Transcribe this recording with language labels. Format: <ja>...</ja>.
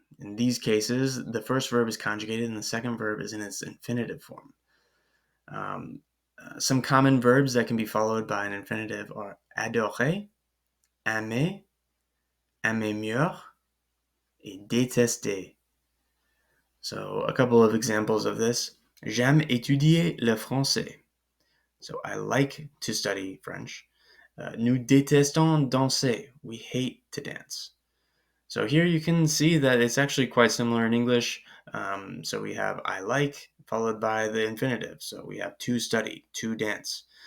<en>In these cases, the first verb is conjugated and the second verb is in its infinitive form. Some common verbs that can be followed by an infinitive are adorer, aimer, aimer mieux, et détester. So a couple of examples of this.</en> <fr>J'aime étudier le français.</fr> <en>So I like to study French.</en> <fr>Nous détestons danser.</fr> <en>We hate to dance. So here you can see that it's actually quite similar in English. So we have I like followed by the infinitive. So we have to study, to dance.</en>